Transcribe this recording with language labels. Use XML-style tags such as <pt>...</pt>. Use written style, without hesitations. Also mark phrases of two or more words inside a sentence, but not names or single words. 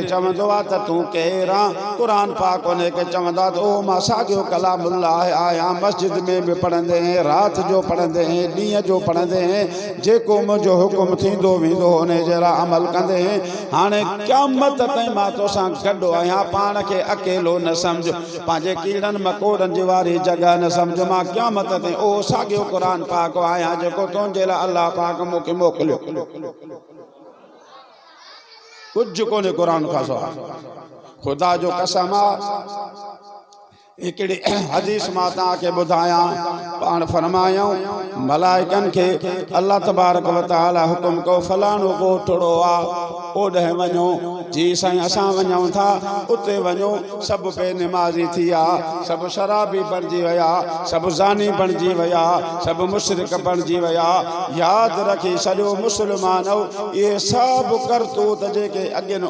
<sd>चवंदो आहे त तूं केरु आहे क़ुरान पाक उन खे चवंदा त ओ मां साॻियो कलामुल्लाह आहियां मस्जिद में बि पढ़ंदे हैं राति जो पढ़ंदे हैं ॾींहं जो पढ़ंदे हैं जेको मुंहिंजो हुकुम थींदो वेंदो उन जे लाइ अमल कंदे हैं हाणे क़यामत ताईं मां तोसां गॾु आहियां पाण खे अकेलो न सम्झ पंहिंजे कीड़नि मकोड़नि जी वारी जॻह न सम्झ मां क़यामत ताईं ओ साॻियो क़ुरान पाक आहियां जेको तुंहिंजे लाइ अलाह पाक मूंखे मोकिलियो कुझु कोन्हे क़ुरान खां सवाइ ख़ुदा जो कसम आहे हिकिड़ी हदीस मां तव्हांखे ॿुधायां पाण फरमायूं मलाइकनि खे</sd> <ar>الله تبارك وتعالى</ar> <sd>हुकुम कयो फलाणो ॻोठड़ो आहे ओॾे वञो जी साईं असां वञूं था उते वञो सभु बेनिमाज़ी थी विया सभु शराबी बणिजी विया सभु ज़ानी बणिजी विया सभु मुशरिक बणिजी विया यादि रखी छॾियो मुस्लमान इहे सभु करतूत जेके अॻियनि</sd>